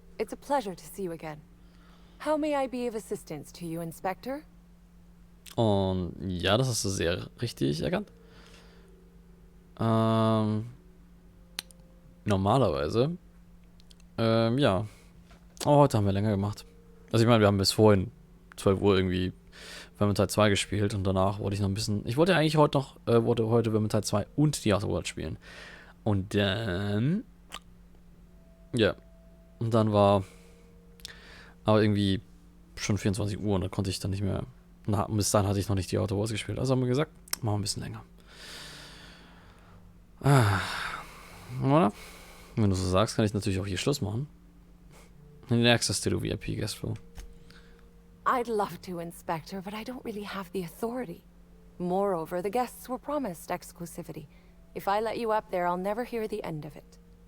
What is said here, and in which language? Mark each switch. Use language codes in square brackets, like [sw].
[en] It's a pleasure to see you again. How may I be of assistance to you, Inspector? [de] Und ja, das hast du sehr richtig erkannt. Normalerweise. Ja. Aber heute haben wir länger gemacht. Also ich meine, wir haben bis vorhin 12 Uhr irgendwie Vermintide 2 gespielt und danach wollte ich noch ein bisschen. Ich wollte eigentlich heute noch, heute Vermintide 2 und die Outer Worlds spielen. Und dann. Ja. Und dann war. Aber irgendwie schon 24 Uhr und da konnte ich dann nicht mehr. Und bis dahin hatte ich noch nicht die Outer Worlds gespielt. Also haben wir gesagt, machen wir ein bisschen länger. Oder? Wenn du so sagst, kann ich natürlich auch hier Schluss machen. [en] Access to the VIP guest floor. I'd love to, Inspector, but I don't really have the authority. Moreover, the guests were promised exclusivity. If I let you up there, I'll never hear the end of it.